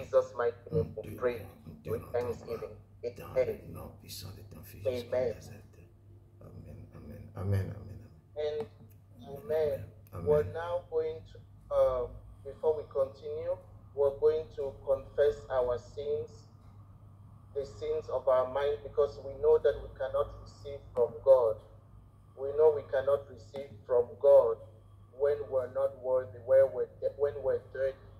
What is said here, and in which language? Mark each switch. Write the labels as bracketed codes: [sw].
[en] In Jesus' mighty name we pray with thanksgiving. [fr] Dans le nom puissant de ton Fils Jésus de Nazareth. [en] Amen, amen, amen, amen. And amen. We're now going to, before we continue, we're going to confess our sins, the sins of our mind, because we know that we cannot receive from God. We know we cannot receive from God when we're not worthy, when we're dirty.